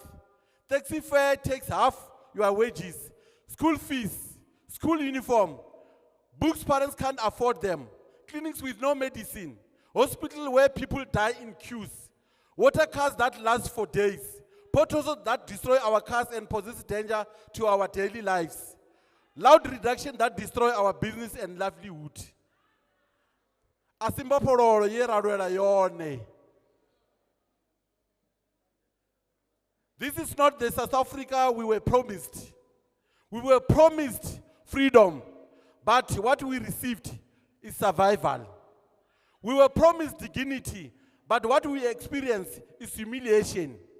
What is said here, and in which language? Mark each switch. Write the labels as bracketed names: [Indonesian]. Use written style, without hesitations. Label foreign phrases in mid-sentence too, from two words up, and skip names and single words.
[English] Taxi fare takes half your wages. School fees, school uniform, books parents can't afford them, clinics with no medicine, hospital where people die in queues, water cars that last for days, potholes that destroy our cars and poses danger to our daily lives, loud reduction that destroy our business and livelihood. Asimba pororo ye raruela yone. This is not the South Africa we were promised. We were promised freedom, but what we received is survival. We were promised dignity, but what we experienced is humiliation.